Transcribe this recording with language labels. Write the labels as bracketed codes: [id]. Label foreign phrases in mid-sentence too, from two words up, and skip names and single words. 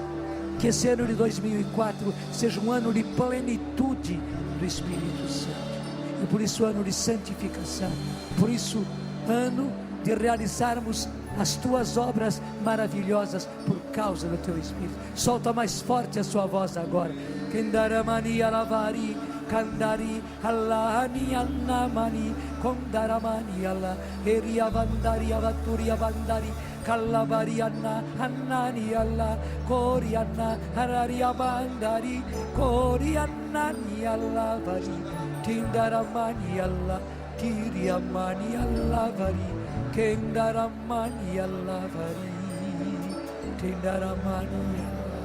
[pt] Que esse ano de 2004 seja um ano de plenitude do Espírito Santo, e por isso ano de santificação, por isso ano de realizarmos as tuas obras maravilhosas por causa do teu Espírito. Solta mais forte a sua voz agora. Kendaramani alavari, kandari allahani annamani, kondaramani allah, eriavandari avaturi avandari, kalabari anna, annani allah, kori anna, harari avandari, kori annani allah vari, tindaramani allah, tiriamani allah vari, kendaramani allah vari, tindaramani allah.